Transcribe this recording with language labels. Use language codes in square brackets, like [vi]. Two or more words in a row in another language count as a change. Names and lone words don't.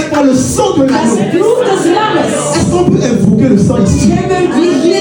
[fr] le sang de [de] Das [fr] l'agneau. [de] Blut des Lammes. [fr] Est-ce qu'on peut invoquer le sang ici? [de] Können wir